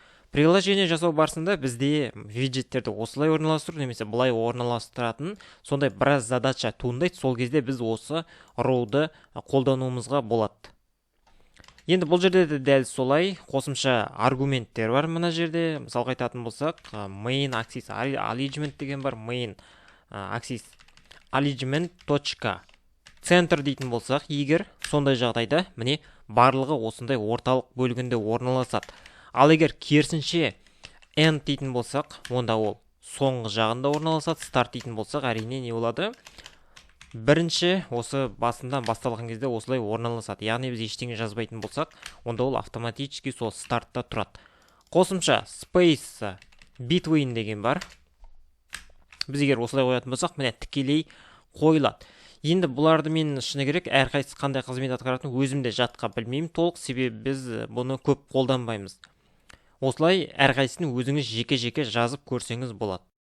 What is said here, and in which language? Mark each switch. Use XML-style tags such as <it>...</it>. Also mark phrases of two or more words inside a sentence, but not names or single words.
<kk>Приложение жасау барысында бізде виджеттерді осылай орналастыру немесе былай орналастыратын сондай біраз задача туындайды. Сол кезде біз осы row'ды қолдануымызға болады. Енді бұл жерде де дәл солай қосымша аргументтер бар мына жерде. Мысалға айтатын болсақ,</kk> <en>main axis alignment</en> <kk>деген бар,</kk> <en>main axis alignment</en> <ru>точка центр</ru> <kk>дейтін болсақ, егер сондай жағдайда міне барлығы осындай орталық бөлігінде орналасады. Ал егер керісінше end дейтін болсақ, онда ол соңғы жағында орналасады. Start дейтін болсақ, әрине не болады? Бірінші осы басында басталған кезде осылай орналасады. Яғни біз ештеңе жазбайтын болсақ, онда ол автоматически сол стартта тұрады. Қосымша</kk> <en>space between</en> <kk>деген бар. Біз егер осылай қоятын болсақ, міне тікелей қойылады. Енді бұларды мен шыны керек әрқайсысы қандай қызмет атқаратынын өзімде жатқа білмеймін толық, себебі біз бұны көп қолданбаймыз. Осылай әрқайсысын өзіңіз жеке-жеке жазып көрсеңіз болады.</kk>